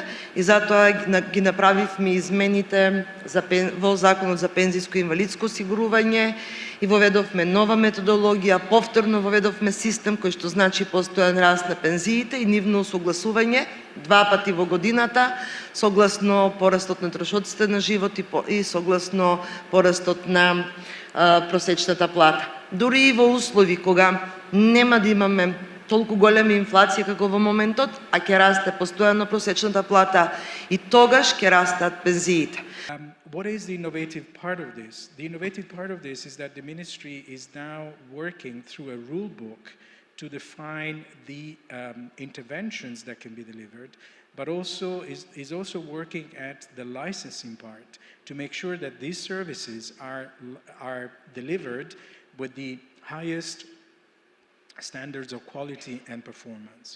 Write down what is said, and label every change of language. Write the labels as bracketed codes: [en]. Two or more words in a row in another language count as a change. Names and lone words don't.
[mk] и затоа ги направивме измените во Законот за пензиско и инвалидско осигурување и воведовме нова методологија, повторно воведовме систем кој што значи постојан раст на пензиите и нивно усогласување 2 пати во годината согласно порастот на трошоците на живот и согласно порастот на просечната плата. Дури и во услови кога нема да имаме толку голема инфлација како во моментот, а ќе расте постојано просечната плата и тогаш ќе растат пензиите. [en] What is the innovative part of this? The innovative part of this is that the ministry is now working through a rule book to define the interventions that can be delivered, but also is also working at the licensing part to make sure that these services are delivered with the highest standards of quality and performance.